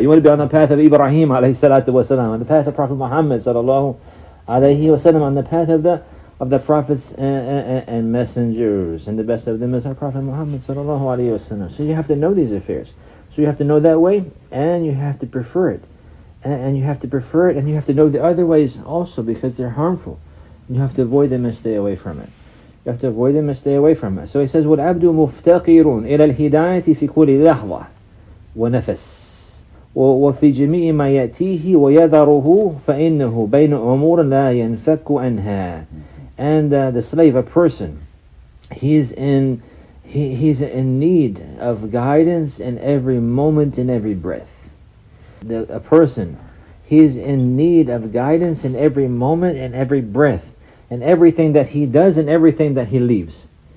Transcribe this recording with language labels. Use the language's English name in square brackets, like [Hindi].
[English] You want to be on the path of Ibrahim alayhi salatu wasalam, on the path of Prophet Muhammad sallallahu alayhi wasallam, on the path of the prophets and messengers, and the best of them is our Prophet Muhammad sallallahu alayhi wasallam. So you have to know these affairs. So you have to know that way, and you have to prefer it, and you have to prefer it, and you have to know the other ways also, because they're harmful. You have to avoid them and stay away from it. [Arabic] You have to avoid them and stay away from it. So he says, وَالْعَبْدُ مُفْتَقِرٌ إِلَى الْهِدَايَةِ فِي كُلِّ لَحْظَةٍ وَنَفَسٍ وفي جميع ما يأتيه ويذره فإنه بين أمور لا ينفك عنها. [English] And the slave, a person, he's in need of guidance in every moment, in every breath. A person, he's in need of guidance in every moment, in every breath, and everything that he does and everything that he leaves.